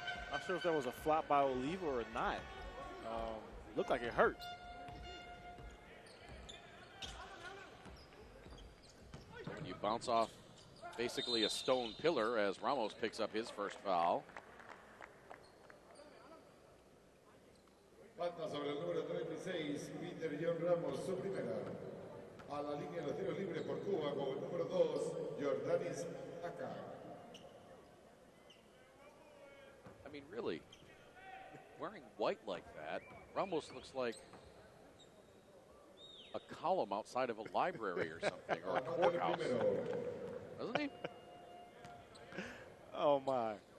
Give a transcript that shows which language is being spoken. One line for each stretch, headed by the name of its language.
English: Not sure if that was a flop by Oliva or not. Looked like it hurt. When you bounce off basically a stone pillar, as Ramos picks up his first foul.
Spanish: Falta sobre el número 36, Peter John Ramos, su primera. A la línea de los tiros libres por Cuba con el número 2, Jordanis Haka.
English: I mean, really, wearing white like that, Ramos looks like a column outside of a library or something, or a courthouse. Doesn't he? Oh, my.